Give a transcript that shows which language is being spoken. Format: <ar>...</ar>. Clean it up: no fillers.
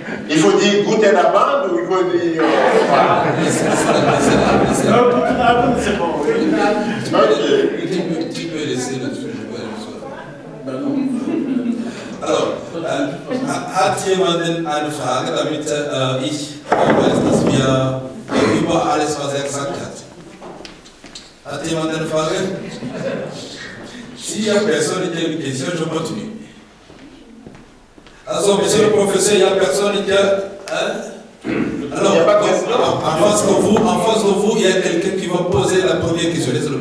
<fr>Il faut dire goûter la bande ou il faut dire. Goûter la bande, c'est bon. Tu peux laisser là-dessus, je vais aller. Alors,</fr> <de>Hat jemand eine Frage, damit ich weiß, dass wir über alles, was gesagt hat? Hat jemand eine Frage?</de> <fr>S'il n'y a personne qui a une question, je continue. Alors, monsieur le professeur, il n'y a personne qui a... Alors, en face de vous, il y a quelqu'un qui va poser la première question.</fr>